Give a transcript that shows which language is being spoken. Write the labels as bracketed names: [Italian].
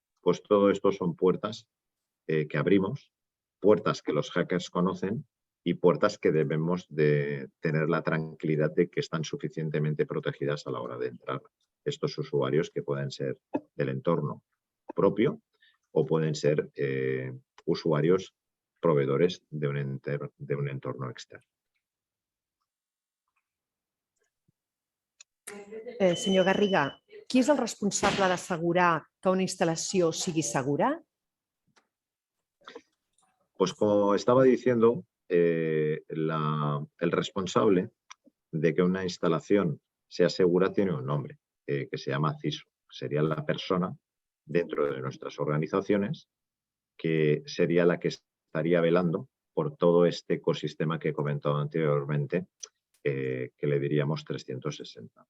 [Spanish] Pues todo esto son puertas que abrimos, puertas que los hackers conocen y puertas que debemos de tener la tranquilidad de que están suficientemente protegidas a la hora de entrar estos usuarios, que pueden ser del entorno propio o pueden ser usuarios proveedores de un entorno externo. [Catalan] Senyor Garriga, qui és el responsable d'assegurar que una instal·lació sigui segura? [Spanish] Pues como estaba diciendo, el responsable de que una instalación sea segura tiene un nombre, que se llama CISO. Sería la persona dentro de nuestras organizaciones que sería la que estaría velando por todo este ecosistema que he comentado anteriormente, que le diríamos 360.